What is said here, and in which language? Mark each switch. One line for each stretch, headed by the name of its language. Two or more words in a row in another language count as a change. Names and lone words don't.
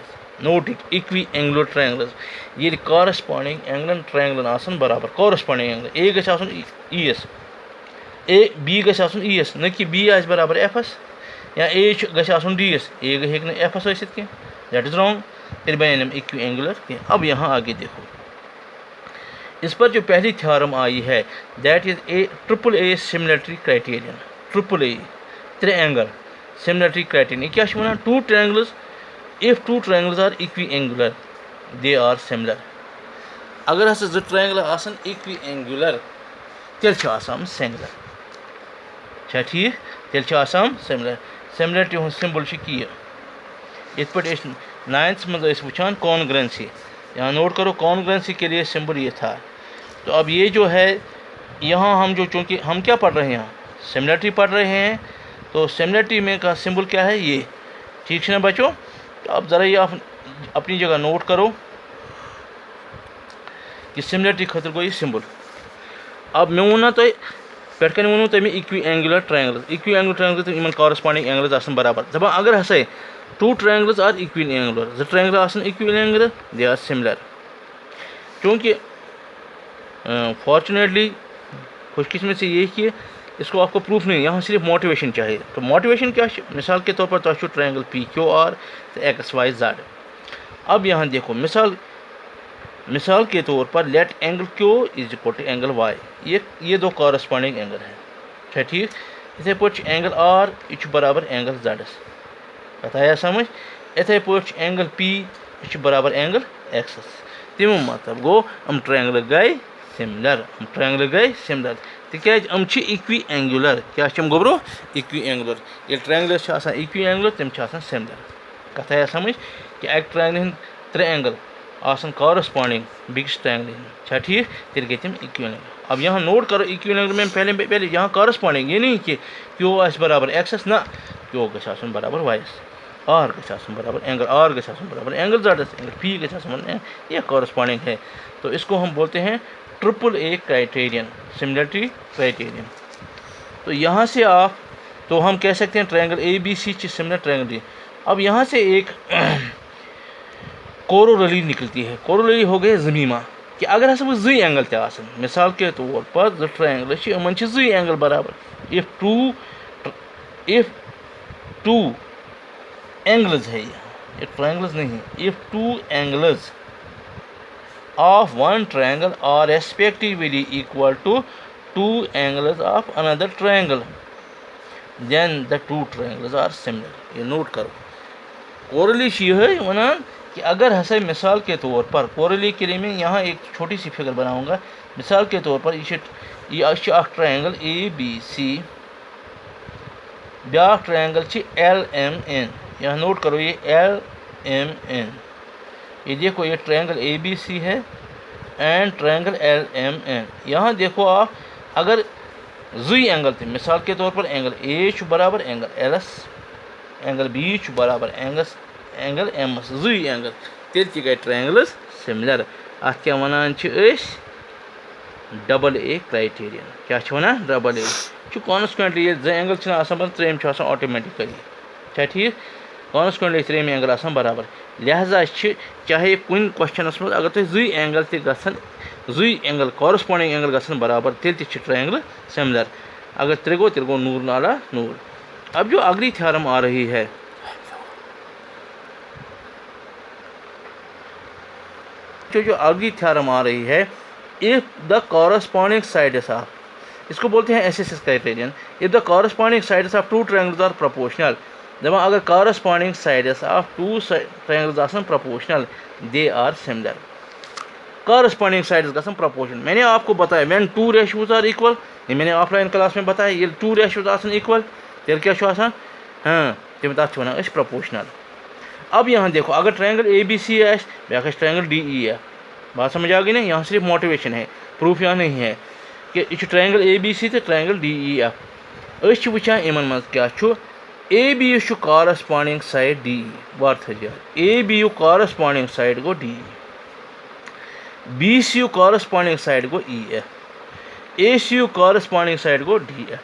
Kashmiri: نوٹِک
English: equiangular triangles
Kashmiri: ییٚلہِ
English: corresponding angles triangles
Kashmiri: آسن برابر
English: corresponding angle A
Kashmiri: گژھِ آسُن ای ایس اے بی گژھِ آسُن ای ایس نہ کہِ بی آسہِ برابر ایف ایس یا اے گژھِ آسُن ڈی ایس اے ہیٚکہِ نہٕ ایف ایس ٲسِتھ کینٛہہ
English: that is wrong.
Kashmiri: تیٚلہِ بنن یِم
English: equiangular
Kashmiri: کینٛہہ.
Urdu: اب یہاں آگے دیکھو اس پر جو پہلی تھیورم آئی ہے
English: that is a triple A similarity criterion. triple A three angle similarity criterion
Kashmiri: یہ کیا چھِ وَنان
English: two triangles if two triangles are equiangular they are similar.
Kashmiri: اگر ہسا زٕ ٹرٛاینٛگلہٕ آسن
English: equiangular
Kashmiri: تیٚلہِ چھِ آسان سِملر. چھا ٹھیٖک تیٚلہِ چھِ آسان سِملر. سِملرٹی ہُنٛد سِمبل چھُ کہِ یِتھ پٲٹھۍ أسۍ ناینتھس منٛز ٲسۍ وٕچھان کانگرنسی.
Urdu: یہاں نوٹ کرو کانگرنسی کے لیے سمبل یہ تھا. تو اب یہ جو ہے یہاں ہم جو چونکہ ہم کیا پڑھ رہے ہیں یہاں سملیرٹی پڑھ رہے ہیں تو سملیرٹی میں کا سمبل کیا ہے یہ. ٹھیک ہے نا بچوں. تو اب ذرا یہ آپ اپنی جگہ نوٹ کرو کہ سملیرٹی خٲطرٕ گوٚو یہِ سمبل.
Kashmiri: اب مےٚ ووٚن نا تۄہہِ پٮ۪ٹھ کَنۍ ووٚنوٕ تۄہہِ مےٚ
English: equiangular triangles. equiangular triangles
Kashmiri: تہٕ یِمن
English: corresponding angles
Kashmiri: آسن برابر. دَپان اگر ہسا
English: two triangles are equal angular
Kashmiri: زٕ ٹرٛاینٛگلہٕ آسن
English: equal angular they are similar.
Urdu: چونکہ فارچونیٹلی خوش قسمت سے یہ کہ اس کو آپ کو پروف نہیں یہاں صرف موٹیویشن چاہیے. تو موٹیویشن کیا ہے مثال کے طور پر
Kashmiri: تۄہہِ چھُو
English: triangle PQR
Urdu: تو ایکس وائی زیڈ. اب یہاں دیکھو مثال کے طور پر
English: let angle Q is equal to angle Y.
Urdu: یہ دو
English: corresponding angle
Urdu: ہے. اچھا ٹھیک.
Kashmiri: یِتھَے پٲٹھۍ چھُ اینگل آر یہِ چھُ برابر اینگل زیڈس. کَتھ آیا سمجھ. یِتھَے پٲٹھۍ چھُ اینگل پی یہِ چھُ برابر اینگل ایکسس. تمیُک مطلب گوٚو یِم ٹرٛاینٛگلہٕ گٔے سِملر. یِم ٹرٛاینٛگلہٕ گٔے سِملر تِکیٛازِ یِم چھِ
English: equiangular.
Kashmiri: کیٛاہ چھِ یِم گوٚبرو
English: equiangular.
Kashmiri: ییٚلہِ ٹرٛاینٛگلٕز چھِ آسان
English: equiangular
Kashmiri: تِم چھِ آسان سِملر. کَتھ آیا سمجھ کہِ اَکہِ ٹرٛاینٛگلہِ ہٕنٛدۍ ترٛےٚ اینگل آسان کارسپانڈنگ بیٚکِس ٹرٛاینٛگلہِ ہٕنٛدۍ. چھا ٹھیٖک تیٚلہِ گٔے تِم
English: equi angle.
Urdu: اب یہاں نوٹ کرو
English: equi angle
Urdu: میں پہلے یہاں کارسپانڈنگ یہ نہیں کہ
Kashmiri: کیو آسہِ برابر ایکسس نہ کیو گژھِ آسُن برابر وایس. آر گژھِ آسُن برابر اینگل آر گژھِ آسُن برابر اینگل زیڈس. اینگل پی گژھِ آسُن
Urdu: یہ کارسپانڈنگ ہے. تو اس کو ہم بولتے ہیں
English: triple A criterion similarity criterion.
Urdu: تو یہاں سے آپ تو ہم کہہ سکتے ہیں
English: triangle ABC similar triangle D.
Urdu: اب یہاں سے ایک کورولری نکلتی ہے.
Kashmiri: کورولری
Urdu: ہو گئے زمیمہ کہ اگر
Kashmiri: ہسا وہ زی اینگل تہِ آسن
Urdu: مثال کے طور پر
Kashmiri: زٕ ٹرائنگل چھِ یِمن چھِ زی اینگل برابر.
English: if two angles
Urdu: ہے یہ ٹرائنگلز نہیں ہے.
English: if two angles of one triangle are respectively equal to two angles of another triangle then the two triangles are similar.
Urdu: یہ نوٹ کرو.
Kashmiri: کورلی چھِ یِہے وَنان
Urdu: کہ اگر ہسا مثال کے طور پر کورلی کے لیے میں یہاں ایک چھوٹی سی فگر بناؤں گا. مثال کے طور پر
Kashmiri: یہ چھِ اکھ ٹرائنگل اے بی سی, بیاکھ ٹرائنگل چھِ ایل ایم این.
Urdu: یہاں نوٹ کرو یہ ایل ایم این. یہ دیکھو یہ
English: triangle ABC
Urdu: ہے
English: and triangle LMN.
Urdu: یہاں دیکھو آپ اگر
Kashmiri: زی اینگل تھے
Urdu: مثال کے طور پر
Kashmiri: اینگل اے چھُ برابر اینگل ایلس, اینگل بی چھُ برابر اینگل ایمس, زی اینگل, تیٚلہِ تہِ گٔے ٹرائنگلز سِملر. اَتھ کیٛاہ وَنان چھِ أسۍ
English: double A criterion.
Kashmiri: کیٛاہ چھِ وَنان ڈبل اے چھُ کانسٹنٹلی ییٚلہِ زٕ اینگل چھِنہٕ آسان بَرابر ترٛیٚیِم چھُ آسان آٹومیٹِکلی. چھا ٹھیٖک؟ کانسٹنٹلی ترٛیٚیِم اینگل آسان برابر.
Urdu: لہذا
Kashmiri: چھِ چاہے کُنہِ کوسچنس منٛز اگر تۄہہِ زٕے اینگل تہِ گژھن زٕے اینگل کارسپونڈنگ اینگل گژھن برابر تیٚلہِ تہِ چھِ ٹرائنگل سِملر. اگر ترٛےٚ گوٚو تیٚلہِ گوٚو نور نالا نور.
Urdu: اب جو اگلی تھیورم آ رہی ہے جو اگلی تھیورم آ رہی ہے
English: if the corresponding sides of
Urdu: اس کو بولتے ہیں
English: SSS criterion. if the corresponding sides of two triangles are proportional
Kashmiri: دپان اگر
English: corresponding sides of two triangles آسن proportional they are similar. corresponding sides
Kashmiri: گژھن
English: proportional.
Urdu: میں نے آپ کو بتایا
English: when two ratios are equal,
Urdu: یہ میں نے آف لائن کلاس میں بتایا
Kashmiri: ییٚلہِ
English: two ratios
Kashmiri: آسن equal تیٚلہِ کیٛاہ چھُ آسان تَتھ چھِ وَنان أسۍ proportional.
Urdu: اب یہاں دیکھو اگر ٹرائنگل اے بی سی
Kashmiri: آسہِ بیٛاکھ آسہِ
Urdu: ٹرائنگل ڈی ای ایف. بات سمجھ آ گئی نا؟ یہاں صرف موٹیویشن ہے, پروف یہاں نہیں ہے کہ یہ ٹرائنگل اے بی سی تو ٹرائنگل ڈی ای ایف.
Kashmiri: أسۍ چھِ وٕچھان یِمن منٛز کیٛاہ چھُ. اے بی یُس چھُ
English: corresponding side
Kashmiri: ڈی ای, وار تھٲیزِ اے بی یُک
English: corresponding side
Kashmiri: گوٚو ڈی ای, بی سی یُک
English: corresponding side
Kashmiri: گوٚو ای ایف, اے سی یُک
English: corresponding side
Kashmiri: گوٚو ڈی ایف.